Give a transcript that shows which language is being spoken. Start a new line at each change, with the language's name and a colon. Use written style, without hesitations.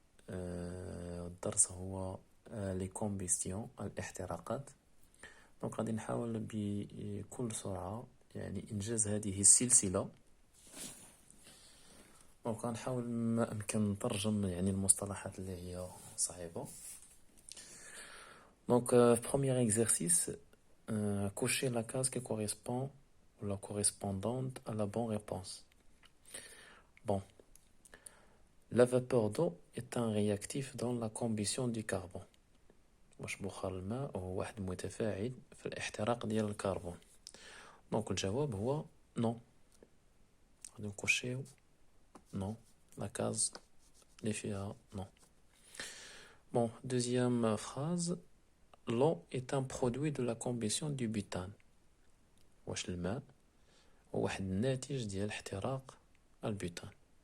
Arabic: الدرس هو لي كومبيستيون الاحتراقات. دونك غادي نحاول بكل سرعة يعني إنجاز هذه السلسلة. دونك غنحاول ما أمكن نترجم يعني المصطلحات اللي هي صعيبة.
French: Donc, premier exercice, cocher la case qui correspond ou la correspondante à la bonne réponse. Bon, la vapeur d'eau est un réactif dans la combustion du carbone.
Arabic: واش بخار الماء هو واحد متفاعل في الاحتراق ديال الكربون. دونك الجواب هو نو. غادي نكوشيو نو لا كاز اللي فيها نو.
French: Bon, deuxième phrase. L'eau est un produit de la combustion du butane.
Arabic: واش الماء هو واحد الناتج ديال احتراق البutane.